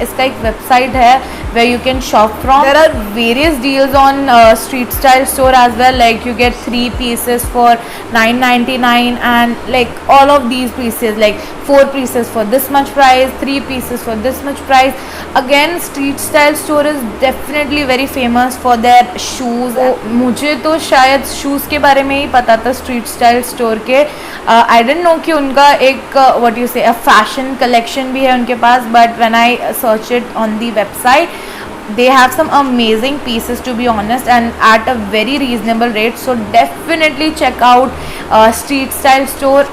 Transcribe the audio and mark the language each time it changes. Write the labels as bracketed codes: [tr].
[hi] इसका एक website है [en] where you can shop from. There are various deals on Street Style store as well. Like you get 3 pieces for $9.99 and like all of these pieces like 4 pieces for this much price, 3 pieces for this much price. Again, Street Style store is definitely very famous for their shoes. [hi] मुझे तो शायद shoes के बारे में ही पता था Street Style store के. [en] I didn't know [hi] कि उनका एक [en] what you say a fashion collection [hi] भी है उनके पास. [en] But when I searched it on the website, they have some amazing pieces to be honest and at a very reasonable rate. So definitely check out Street Style store.